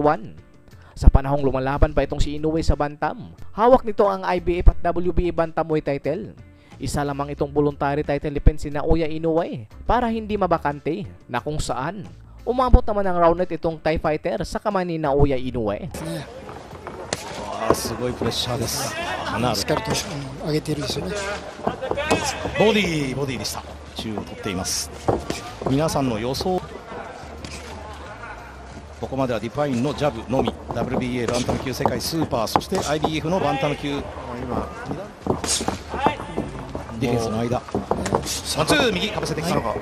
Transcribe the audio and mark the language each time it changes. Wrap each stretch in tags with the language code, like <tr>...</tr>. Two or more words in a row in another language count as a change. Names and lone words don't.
<tl>Sa panahong lumalaban pa itong si Inoue sa bantam, hawak nito ang IBF at WBA</tl> <en>bantamweight title.</en> <tl>Isa lamang itong</tl> <en>voluntary title defense</en> <tl>si Naoya Inoue para hindi mabakante, na kung saan umabot naman ng round net itong Thai fighter sa kamay ni Naoya Inoue.</tl> <ja>すごいプレッシャーです。しっかりと上げているでしょうね。ボディでした。中を取っています。皆さんの予想、ここまではディパインのジャブのみ、 WBA バンタム級世界スーパー、そして IBF のバンタム級、今ディフェンスの間、ワンツー、右かぶせてきたのが</ja>